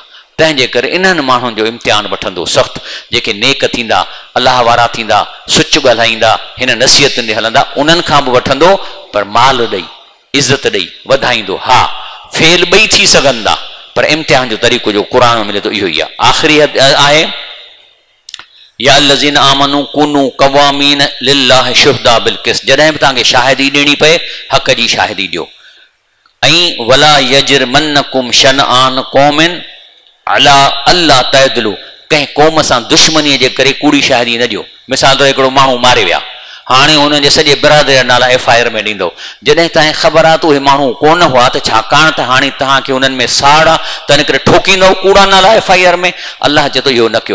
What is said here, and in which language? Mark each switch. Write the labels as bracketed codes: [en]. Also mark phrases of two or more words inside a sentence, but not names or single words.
[sd] तंहिंजे करे इन्हनि माण्हुनि जो इम्तिहान वठंदो सख़्तु, जेके नेक थींदा, अलाह वारा थींदा, सुच ॻाल्हाईंदा, हिन नसीहतुनि ते हलंदा, उन्हनि खां बि वठंदो, पर माल ॾेई इज़त ॾेई वधाईंदो। हा फेल 2 थी सघनि था, पर इम्तिहान जो तरीक़ो जो क़ुर में मिले थो इहो ई आहे। आख़िरी आहे [ar] يا الذين آمنوا كونوا قوامين لله شهداء بالقسط, [sd] जॾहिं बि तव्हांखे शाहिदी ॾियणी पए हक़ जी शाहिदी ॾियो। [ar] ऐं ولا يجرمنكم شنآن قوم على ألا تعدلوا, [sd] कंहिं क़ौम सां दुश्मनीअ जे करे कूड़ी शाहिदी न ॾियो। मिसाल तौरु हिकिड़ो माण्हू मारे विया, हाणे हुनजे सॼे बिरादरी जा नाला FIR में ॾींदो, जॾहिं तव्हांखे ख़बर आहे त उहे माण्हू कोन हुआ, त छाकाणि त हाणे तव्हांखे हुननि में साड़ आहे त इन करे ठोकींदव कूड़ा नाला FIR में। अल्लाह चए थो इहो न कयो।